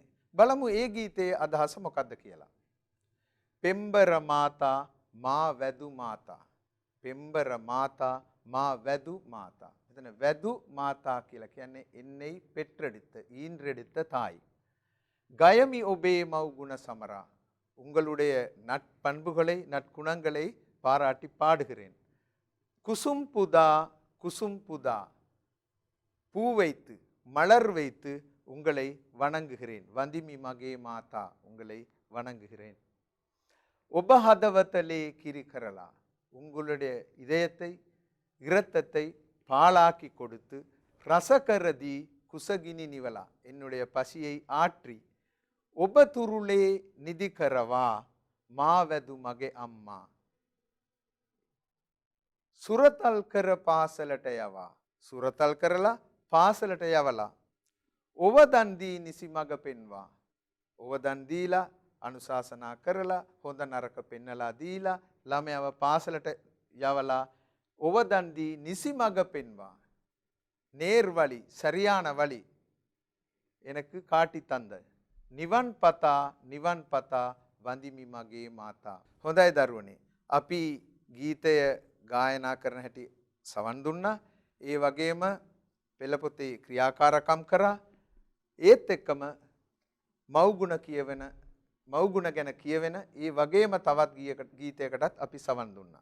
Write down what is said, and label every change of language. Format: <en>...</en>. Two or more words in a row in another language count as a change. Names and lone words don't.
<si>බලමු ඒ ගීතයේ අදහස මොකක්ද කියලා. පෙම්බර මාතා මා වැදු මාතා. පෙම්බර මාතා මා වැදු මාතා. මෙතන වැදු මාතා කියලා කියන්නේ</si> <ta>என்னை பெற்றெடுத்த ஈன்றெடுத்த தாய்.</ta> <si>ගයමි ඔබේ මව් ගුණ සමරා.</si> <ta>உங்களுடைய நட்பண்புகளை நற்குணங்களை பாராட்டி பாடுகிறேன்.</ta> <si>කුසුම් පුදා කුසුම් පුදා</si> <ta>பூ வைத்து மலர் வைத்து உங்களை வணங்குகிறேன்.</ta> <si>වඳිමි මගේ මාතා</si> <ta>உங்களை வணங்குகிறேன்.</ta> <si>ඔබ හදවතේ ලේ කිරි කරලා</si> <ta>உங்களுடைய இதயத்தை இரத்தத்தை பாலாக்கி கொடுத்து</ta> <si>රසකරදී කුසගිනි නිවලා</si> <ta>என்னுடைய பசியை ஆற்றி</ta> <si>ඔබ තුරුලේ නිදි කරවා මා වැදු මගේ අම්මා. සුරතල් කර පාසලට යවා. සුරතල් කරලා පාසලට යවලා. ඔව දන් දී නිසි මඟ පෙන්වා. ඔව දන් දීලා අනුශාසනා කරලා හොඳ නරක පෙන්නලා දීලා ළමයව පාසලට යවලා ඔව දන් දී නිසි මඟ පෙන්වා.</si> <ta>நேர் வழி சரியான வழி எனக்கு காட்டி தந்த</ta> <si>නිවන් පතා වඳිමි මගේ මාතා. හොඳයි දරුවනේ. අපි ගීතය ගායනා කරන හැටි සවන් දුන්නා. ඒ වගේම පෙළ පොතේ ක්‍රියාකාරකම් කරා. ඒත් එක්කම මව්ගුණ කියවෙන මව්ගුණ ගැන කියවෙන ඒ වගේම තවත් ගීතයකටත් අපි සවන් දුන්නා.</si>